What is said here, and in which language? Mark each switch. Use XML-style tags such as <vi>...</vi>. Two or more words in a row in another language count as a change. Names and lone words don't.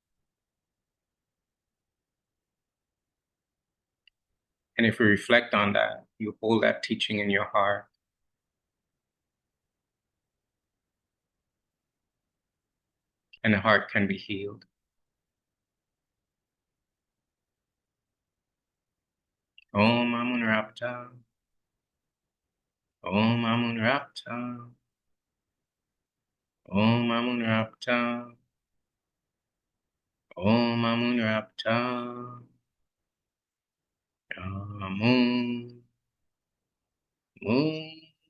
<en>And if you reflect on that, you hold that teaching in your heart. And the heart can be healed. Om Amun Rapta. Om Amun Rapta. Om Amun Rapta. Om Amun Rapta. Amun. Mun.</en>